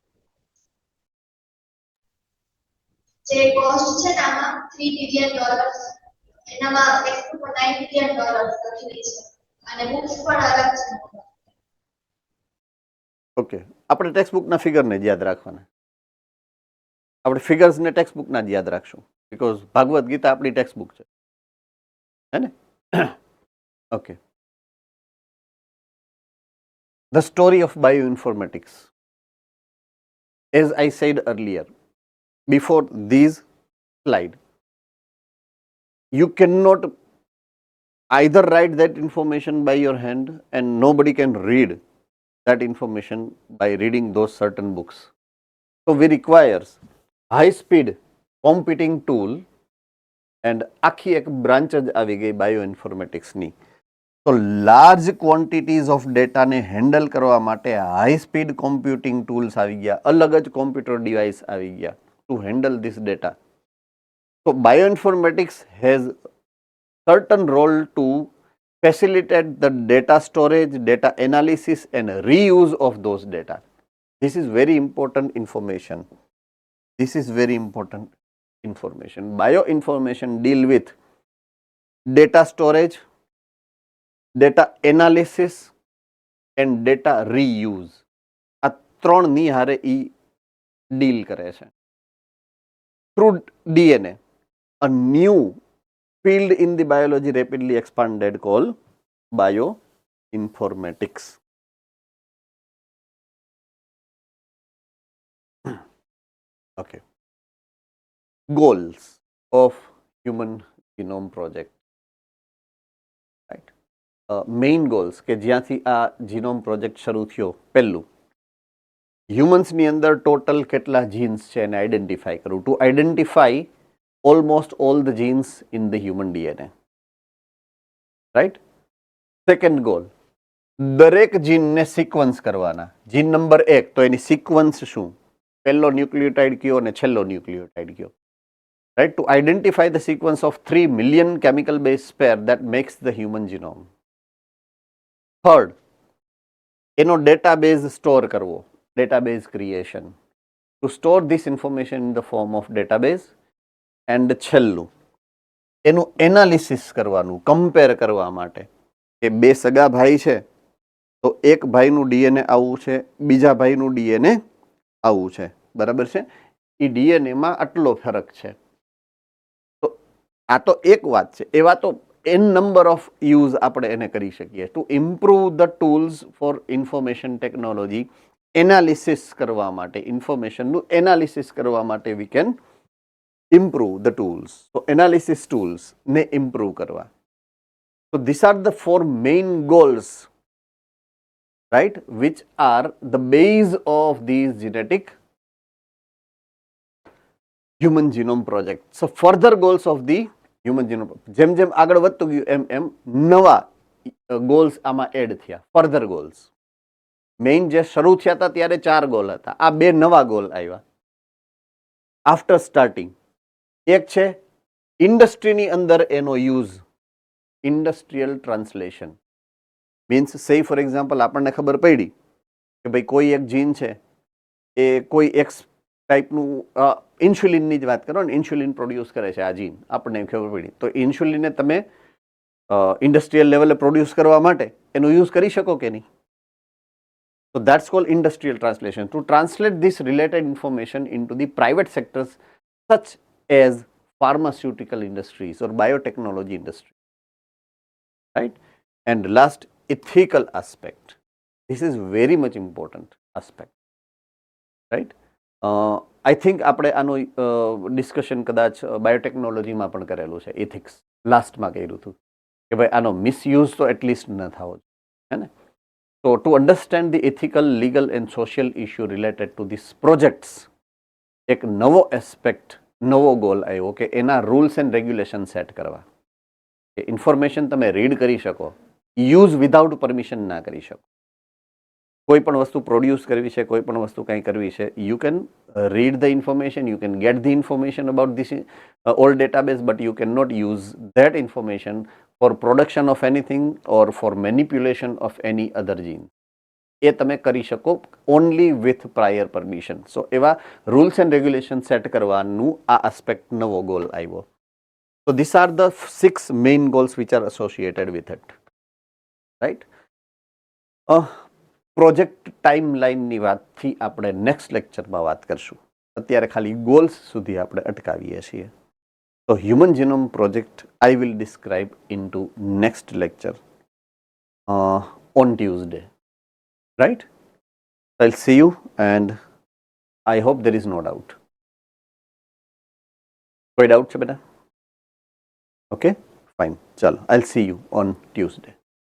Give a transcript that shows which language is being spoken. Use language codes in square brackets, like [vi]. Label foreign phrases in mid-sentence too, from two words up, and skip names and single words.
[gu] જે કોસ્ટ છે ને આમાં $3 billion, એનામાં ટેક્સ્ટબુકમાં $9 million લખેલી છે અને બુક્સ પણ અલગ છે. ઓકે, આપણે ટેક્સ્ટ બુકના ફિગરને જ યાદ રાખવાના. આપણે ફિગર્સને ટેક્સ્ટ બુકના જ યાદ રાખશું, બિકોઝ ભાગવત ગીતા આપણી ટેક્સ્ટ બુક છે, હે ને? ઓકે. [en] The story of bioinformatics. As I said earlier, before these slide, you cannot either write that information by your hand and nobody can read that information by reading those certain books. So we requires high speed computing tool and [gu] આખી એક બ્રાન્ચ જ આવી ગઈ બાયોઇન્ફોર્મેટિક્સની. તો [en] large quantities of [gu] ડેટાને હેન્ડલ કરવા માટે [en] high speed computing tools [gu] આવી ગયા, અલગ જ [en] computer device [gu] આવી ગયા [en] to handle this data. તો bioinformatics has certain role to facilitate the data storage, data analysis and reuse of those data. This is very important information. This is very important information. Bioinformation deal with data storage, data analysis and data reuse. [gu] આ ત્રણની હારે ઈ ડીલ કરે છે. [en] Through DNA, a new field in the biology rapidly expanded called bioinformatics. Okay. Goals of Human Genome Project. Right. Main goals [gu] કે જ્યાંથી આ જીનોમ પ્રોજેક્ટ શરૂ થયો, પહેલું હ્યુમન્સની અંદર ટોટલ કેટલા જીન્સ છે એને આઈડેન્ટિફાઈ કરવું, [en] to identify almost all the genes in the human DNA. Right? Second goal, [gu] દરેક જીનને સિક્વન્સ કરવાના. જીન નંબર 1 તો એની સિક્વન્સ શું, પહેલો ન્યુક્લિયોટાઇડ કયો અને છેલ્લો ન્યુક્લિયોટાઇડ કયો. [en] Right? To identify the sequence of 3 million chemical base pair that makes the human genome. Third, [gu] એનો ડેટાબેઝ સ્ટોર કરવો, [en] database creation. To store this information in the form of database. [gu] એન્ડ છેલ્લું, એનું એનાલિસિસ કરવાનું, કમ્પેર કરવા માટે કે બે સગા ભાઈ છે તો એક ભાઈનું ડીએનએ આવું છે, બીજા ભાઈનું ડીએનએ આવું છે, બરાબર છે? એ ડીએનએમાં આટલો ફરક છે. તો આ તો એક વાત છે. એવા તો [en] n number of use [gu] આપણે એને કરી શકીએ [en] to improve the tools for information technology. [gu] એનાલિસિસ કરવા માટે, ઇન્ફોર્મેશનનું એનાલિસિસ કરવા માટે [en] we can improve the tools. So analysis tools ne improve karwa. So these are the 4 main goals right, which are the base of these genetic human genome project. So further goals of the human genome, [gu] જેમ જેમ આગળ વધતું ગયું એમ એમ નવા ગોલ્સ આમાં એડ થયા, [en] further goals. [gu] મેઇન જે શરૂ થયા હતા ત્યારે 4 ગોલ હતા, આ 2 નવા ગોલ આવ્યા [en] after starting. [gu] એક છે ઇન્ડસ્ટ્રીની અંદર એનો યુઝ, [en] industrial translation. means say for example [gu] આપણને ખબર પડી કે ભાઈ કોઈ એક જીન છે એ કોઈ એક્સ ટાઈપનું ઇન્સ્યુલિનની જ વાત કરો ને, ઇન્સ્યુલિન પ્રોડ્યુસ કરે છે આ જીન, આપણને ખબર પડી. તો ઇન્સ્યુલિનને તમે ઇન્ડસ્ટ્રીયલ લેવલે પ્રોડ્યુસ કરવા માટે એનો યુઝ કરી શકો કે નહીં? [en] So that's called industrial translation. To translate this related information into the private sectors such as pharmaceutical industries or biotechnology industry, right? And last, ethical aspect. This is very much important aspect, right? I think [gu] આપણે આનો ડિસ્કશન કદાચ બાયોટેકનોલોજીમાં પણ કરેલું છે, એથિક્સ લાસ્ટમાં કર્યું હતું કે ભાઈ આનો મિસયુઝ તો એટલીસ્ટ ન થવો જોઈએ, હે ને? [en] So to understand the ethical, legal and social issue related to these projects, [gu] એક નવો એસ્પેક્ટ, નવો ગોલ આવ્યો કે એના [en] rules and regulation [gu] સેટ કરવા. કે ઇન્ફોર્મેશન તમે રીડ કરી શકો, [en] use without permission [gu] ના કરી શકો. કોઈ પણ વસ્તુ પ્રોડ્યુસ કરવી છે, [en] કોઈ પણ વસ્તુ કંઈ કરવી છે, you can read the information, you can get the information about this all database, but you can not use that information for production of anything or for manipulation of any other gene. [gu] એ તમે કરી શકો [en] only with prior permission. [gu] So એવા [en] rules and regulations [gu] set કરવાનું આ aspect નવો goal આવ્યો. [en] So these are the 6 main goals which are associated with it, right? [gu] પ્રોજેક્ટ ટાઈમલાઇનની વાતથી આપણે નેક્સ્ટ લેક્ચરમાં વાત કરશું. અત્યારે ખાલી ગોલ્સ સુધી આપણે અટકાવીએ છીએ. [en] So human genome project I will describe into next lecture on Tuesday, right? I'll see you and I hope there is no doubt. [hi] कोई doubt है बेटा? [en] Okay, fine. [hi] चलो, [en] I'll see you on Tuesday.